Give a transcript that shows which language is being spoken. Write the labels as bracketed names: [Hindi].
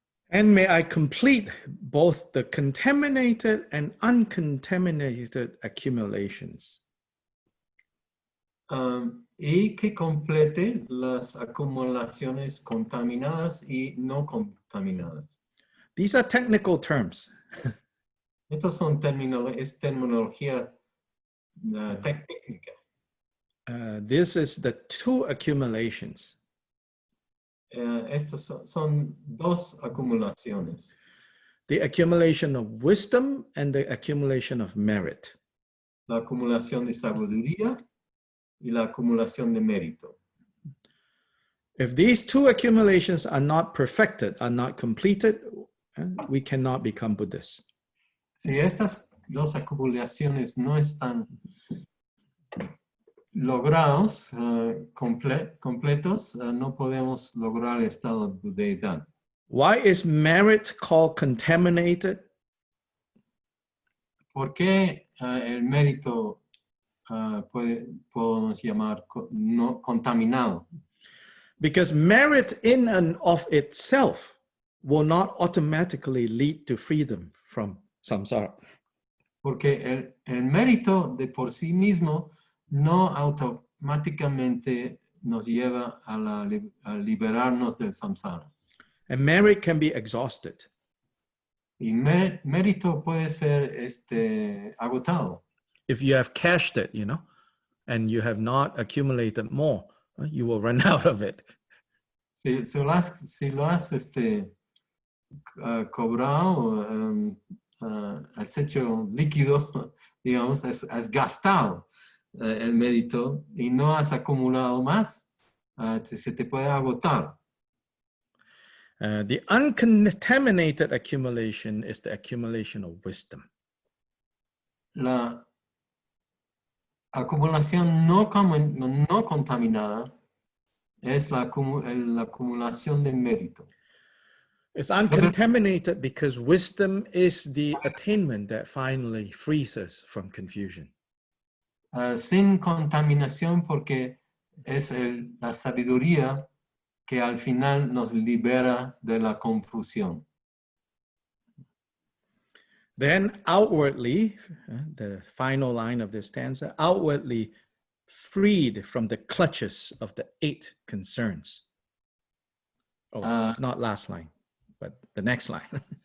[English] And may I complete both the contaminated and uncontaminated accumulations. [Spanish] Y que complete las acumulaciones contaminadas y no contaminadas. [English] These are technical terms. [Spanish] Estos son es terminología técnica. [English] This is the two accumulations. [Spanish] Estos son dos acumulaciones. [English] The accumulation of wisdom and the accumulation of merit. [Spanish] La acumulación de sabiduría y la acumulación de mérito. [English] If these two accumulations are not perfected, are not completed, we cannot become Buddhists. [Spanish] Si estas dos acumulaciones no están logrados, completos, no podemos lograr el estado de budeidad. [English] Why is merit called contaminated? [Spanish] ¿Por qué el mérito podemos llamar no contaminado? [English] Because merit in and of itself will not automatically lead to freedom from samsara. [Spanish] Porque el mérito de por sí mismo no automáticamente nos lleva a liberarnos del samsara. [English] And merit can be exhausted. [Spanish] Y mérito puede ser agotado. [English] If you have cashed it, and you have not accumulated more, you will run out of it. [Spanish] Si lo has cobrado, has hecho líquido, digamos, has gastado el mérito y no has acumulado más, se te puede agotar. [English] The uncontaminated accumulation is the accumulation of wisdom. [Spanish] La acumulación no contaminada es la acumulación de mérito. [English] It's uncontaminated because wisdom is the attainment that finally frees us from confusion. [Spanish] Sin contaminación porque es la sabiduría que al final nos libera de la confusión. [English] Then outwardly, the final line of this stanza, outwardly freed from the clutches of the 8 concerns. Not last line, but the next line.